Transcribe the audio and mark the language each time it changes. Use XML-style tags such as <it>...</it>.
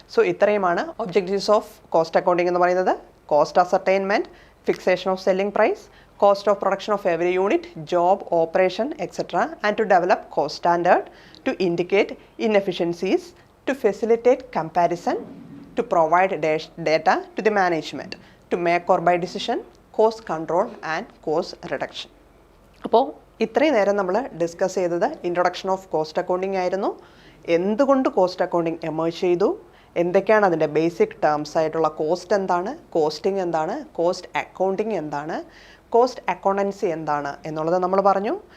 <ml>So ഇത്രയുമാണ് objectives of cost accounting എന്ന് പറയുന്നത്.</ml> <en>Cost ascertainment, fixation of selling price, cost of production of every unit, job, operation, etc. and to develop cost standard, to indicate inefficiencies, to facilitate comparison, to provide data to the management, to make or buy decision, cost control and cost reduction.</en> <ml>അപ്പോൾ ഇത്രയും നേരം നമ്മൾ discuss ചെയ്തത് introduction of cost accounting ആയിരുന്നു. എന്തുകൊണ്ട് cost accounting emerge ചെയ്തു, എന്തൊക്കെയാണ് അതിൻ്റെ ബേസിക് ടേംസ് ആയിട്ടുള്ള കോസ്റ്റ് എന്താണ്, കോസ്റ്റിംഗ് എന്താണ്, കോസ്റ്റ് അക്കൗണ്ടിങ് എന്താണ്, കോസ്റ്റ് അക്കൗണ്ടൻസി എന്താണ് എന്നുള്ളത് നമ്മൾ പറഞ്ഞു.</ml>